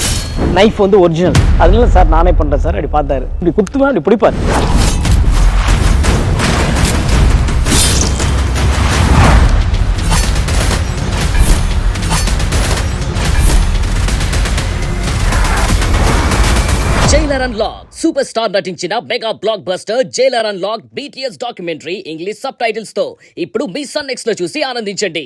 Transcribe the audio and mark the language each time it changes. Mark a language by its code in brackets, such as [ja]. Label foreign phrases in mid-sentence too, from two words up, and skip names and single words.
[ta] நைஃப் வந்து ஒரிஜினல். அதனால சார் நானே பண்ணுறேன் சார். அப்படி பார்த்தாரு, இப்படி குத்துவேன், இப்படி பிடிப்பார். [te] జైలర్ అన్లాక్ [en] super star [te] నటించిన [en] mega blockbuster [te] జైలర్ అన్లాక్ BTS డాక్యుమెంటరీ [en] English subtitles [te] తో ఇప్పుడు మీ సన్ నెక్స్ట్ లో చూసి ఆనందించండి.